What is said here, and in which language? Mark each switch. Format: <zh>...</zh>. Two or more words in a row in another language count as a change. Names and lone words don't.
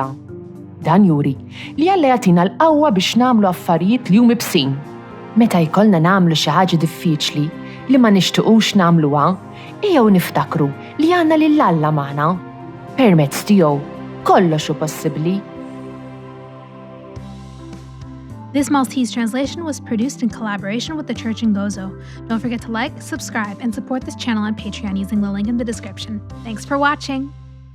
<mt>Dan juri li Alla jagħtina l-qawwa biex nagħmlu affarijiet li huma bsin. Meta jkollna nagħmlu xi ħaġa diffiċli li ma nixtiequx nagħmluha, ejjew niftakru li għandna lil Alla magħna. Permezz tiegħu kollox hu possibbli.</mt> <en>This Maltese translation was produced in collaboration with the Church in Gozo. Don't forget to like, subscribe, and support this channel on Patreon using the link in the description. Thanks for watching!</en>